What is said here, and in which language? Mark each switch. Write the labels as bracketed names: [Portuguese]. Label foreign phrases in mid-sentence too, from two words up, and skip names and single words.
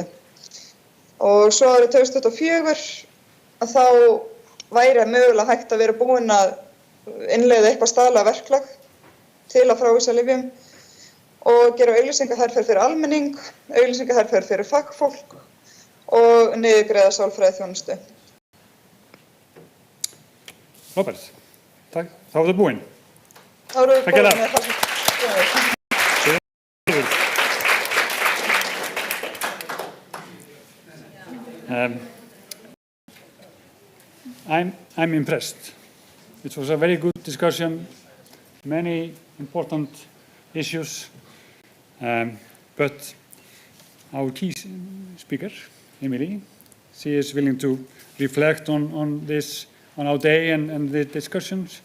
[Icelandic] Og svo árið 2024 að þá væri mögulega hægt að vera búin að innleiða eitthvað staðla verklag til að frávísa lyfjum og gera auglýsingaherferð fyrir almenning, auglýsingaherferð fyrir fagfólk og niðurgreiða sálfræðiþjónustu. Robert, takk. Þá er það búinn. Þá erum við búin með það. [English] I'm impressed. It was a very good discussion, many important issues, but our key speaker, Emily, she is willing to reflect on this, on our day and the discussions.